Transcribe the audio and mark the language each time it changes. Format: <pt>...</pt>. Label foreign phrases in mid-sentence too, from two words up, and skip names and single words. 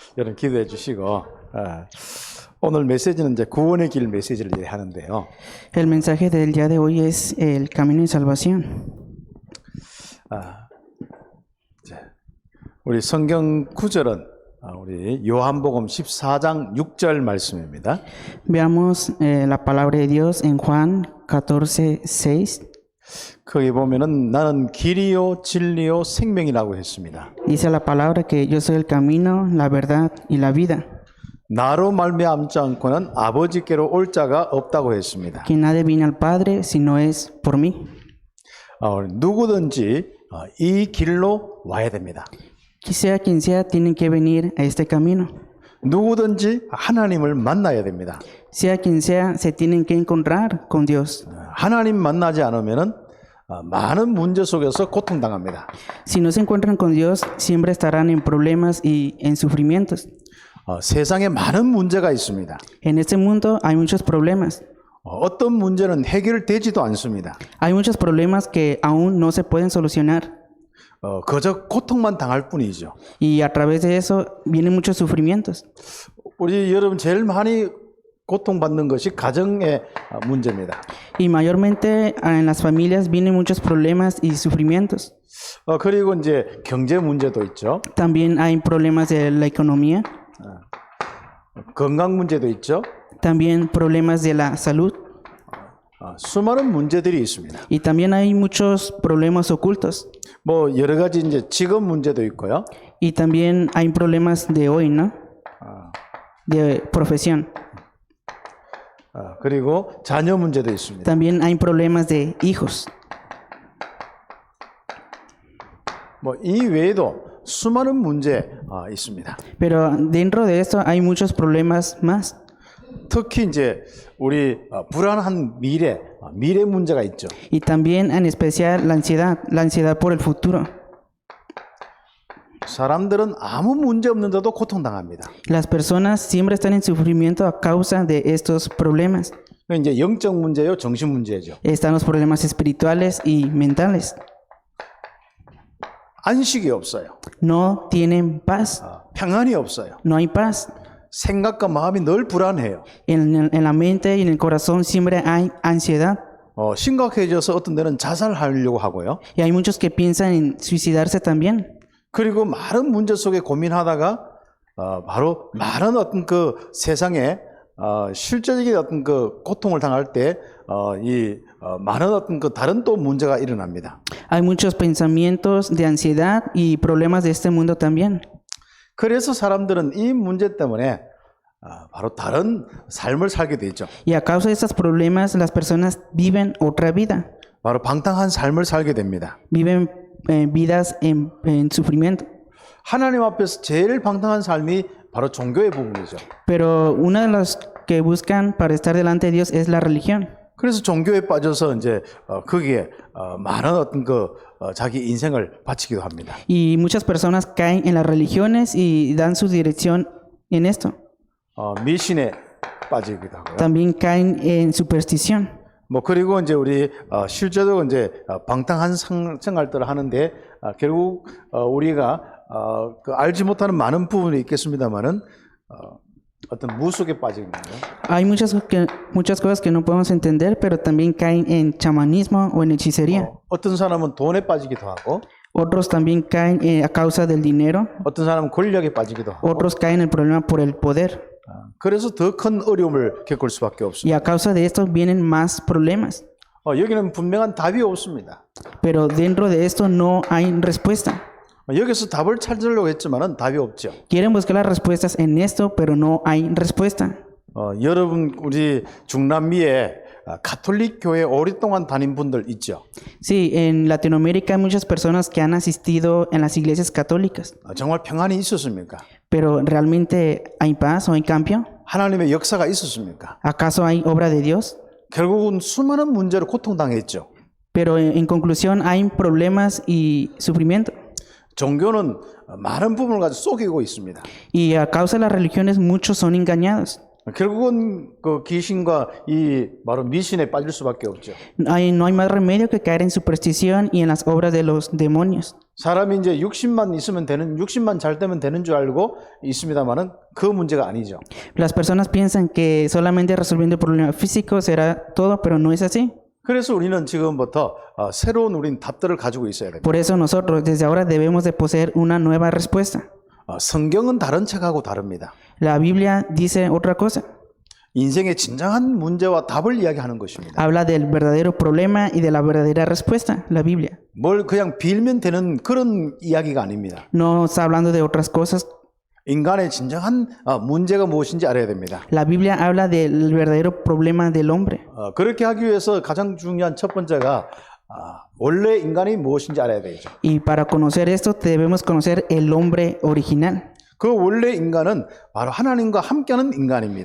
<ko>여러분 기도해 주시고 오늘 메시지는 이제 구원의 길 메시지를 하는데요.</ko> <es>El mensaje del día de hoy es el camino de salvación.</es> <ko>우리 성경 구절은 우리 요한복음 14장 6절 말씀입니다.</ko> <es>Veamos la palabra de Dios en Juan 14:6.</es> <ko>거기 보면은 나는 길이요 진리요 생명이라고 했습니다.</ko> <es>Dice la palabra que yo soy el camino, la verdad y la vida.</es> <ko>나로 말미암지 않고는 아버지께로 올 자가 없다고 했습니다.</ko> <es>Que nadie viene al Padre si no es por mí.</es> <ko>누구든지 이 길로 와야 됩니다.</ko> <es>Sea quien sea, tienen que venir a este camino.</es> <ko>누구든지 하나님을 만나야 됩니다.</ko> <es>Sea quien sea, se tienen que encontrar con Dios.</es> <ko>하나님 만나지 않으면은 많은 문제 속에서 고통당합니다.</ko> <es>Si no se encuentran con Dios, siempre estarán en problemas y en sufrimientos.</es> <ko>세상에 많은 문제가 있습니다.</ko> <es>En este mundo hay muchos problemas.</es> <ko>어떤 문제는 해결되지도 않습니다.</ko> <es>Hay muchos problemas que aún no se pueden solucionar.</es> <ko>그저 고통만 당할 뿐이죠.</ko> <es>Y a través de eso vienen muchos sufrimientos.</es> <ko>우리 여러분 제일 많이 고통받는 것이 가정의 문제입니다.</ko> <es>Y mayormente en las familias vienen muchos problemas y sufrimientos.</es> <ko>그리고 이제 경제 문제도 있죠.</ko> <es>También hay problemas de la economía.</es> <ko>건강 문제도 있죠.</ko> <es>También problemas de la salud.</es> <ko>수많은 문제들이 있습니다.</ko> <es>Y también hay muchos problemas ocultos.</es> <ko>뭐 여러 가지 이제 직업 문제도 있고요.</ko> <es>Y también hay problemas de hoy, ¿no? De profesión.</es> <ko>그리고 자녀 문제도 있습니다.</ko> <es>También hay problemas de hijos.</es> <ko>뭐 이 외에도 수많은 문제 있습니다.</ko> <es>Pero dentro de esto hay muchos problemas más.</es> <ko>특히 이제 우리 불안한 미래 문제가 있죠.</ko> <es>Y también en especial la ansiedad por el futuro.</es> <ko>사람들은 아무 문제 없는데도 고통당합니다.</ko> <es>Las personas siempre están en sufrimiento a causa de estos problemas.</es> <ko>이제 영적 문제요, 정신 문제죠.</ko> <es>Están los problemas espirituales y mentales.</es> <ko>안식이 없어요.</ko> <es>No tienen paz.</es> <ko>평안이 없어요.</ko> <es>No hay paz.</es> <ko>생각과 마음이 늘 불안해요.</ko> <es>En la mente y en el corazón siempre hay ansiedad.</es> <ko>심각해져서 어떤 데는 자살하려고 하고요.</ko> <es>Y hay muchos que piensan en suicidarse también.</es> <ko>그리고 많은 문제 속에 고민하다가 바로 많은 어떤 그 세상에 실제적인 어떤 그 고통을 당할 때 많은 어떤 그 다른 또 문제가 일어납니다.</ko> <es>Hay muchos pensamientos de ansiedad y problemas de este mundo también.</es> <ko>그래서 사람들은 이 문제 때문에 바로 다른 삶을 살게 되죠.</ko> <es>Y a causa de estos problemas, las personas viven otra vida.</es> <ko>바로 방탕한 삶을 살게 됩니다.</ko> <es>Viven vidas en sufrimiento.</es> <ko>하나님 앞에서 제일 방탕한 삶이 바로 종교의 부분이죠.</ko> <es>Pero una de las que buscan para estar delante de Dios es la religión.</es> <ko>그래서 종교에 빠져서 이제 거기에 많은 어떤 그 자기 인생을 바치기도 합니다.</ko> <es>Y muchas personas caen en las religiones y dan su dirección en esto.</es> <ko>미신에 빠지기도 하고요.</ko> <es>También caen en superstición.</es> <ko>뭐 그리고 이제 우리 실제로 이제 방탕한 생활들을 하는데 결국 우리가 그 알지 못하는 많은 부분이 있겠습니다만은 어떤 무속에 빠지는 거예요.</ko> <es>Hay muchas cosas que no podemos entender, pero también caen en chamanismo o en hechicería.</es> <ko>어떤 사람은 돈에 빠지기도 하고,</ko> <es>Otros también caen a causa del dinero.</es> <ko>어떤 사람은 권력에 빠지기도 하고.</ko> <es>Otros caen en el problema por el poder.</es> <ko>그래서 더 큰 어려움을 겪을 수밖에 없습니다.</ko> <es>Y a causa de esto vienen más problemas.</es> <ko>여기는 분명한 답이 없습니다.</ko> <es>Pero dentro de esto no hay respuesta.</es> <ko>여기서 답을 찾으려고 했지만은 답이 없죠.</ko> <es>Quieren buscar las respuestas en esto, pero no hay respuesta.</es> <ko>여러분 우리 중남미에 가톨릭 교회 오랫동안 다닌 분들 있죠.</ko> <es>Sí, en Latinoamérica hay muchas personas que han asistido en las iglesias católicas.</es> <ko>정말 평안이 있었습니까?</ko> <es>Pero ¿realmente hay paz o hay cambio?</es> <ko>하나님의 역사가 있었습니까?</ko> <es>¿Acaso hay obra de Dios?</es> <ko>결국은 수많은 문제로 고통당했죠.</ko> <es>Pero en conclusión hay problemas y sufrimiento.</es> <ko>종교는 많은 부분을 가지고 속이고 있습니다.</ko> <es>Y a causa de las religiones muchos son engañados.</es> <ko>결국은 그 귀신과 이 바로 미신에 빠질 수밖에 없죠.</ko> <es>No hay más remedio que caer en superstición y en las obras de los demonios.</es> <ko>사람이 이제 60만 있으면 되는, 60만 잘 되면 되는 줄 알고 있습니다만은 그 문제가 아니죠.</ko> <es>Las personas piensan que solamente resolviendo el problema físico será todo, pero no es así.</es> <ko>그래서 우리는 지금부터 새로운 우린 답들을 가지고 있어야 됩니다.</ko> <es>Por eso nosotros desde ahora debemos de poseer una nueva respuesta.</es> <ko>성경은 다른 책하고 다릅니다.</ko> <es>La Biblia dice otra cosa.</es> <ko>인생의 진정한 문제와 답을 이야기하는 것입니다.</ko> <es>Habla del verdadero problema y de la verdadera respuesta, la Biblia.</es> <ko>뭘 그냥 빌면 되는 그런 이야기가 아닙니다.</ko> <es>No está hablando de otras cosas.</es> <ko>인간의 진정한 문제가 무엇인지 알아야 됩니다.</ko> <es>La Biblia habla del verdadero problema del hombre.</es> <ko>그렇게 하기 위해서 가장 중요한 첫 번째가 원래 인간이 무엇인지 알아야 되죠.</ko> <es>Y para conocer esto debemos conocer el hombre original.</es> <ko>그 원래 인간은 바로 하나님과 함께하는 인간입니다.</ko>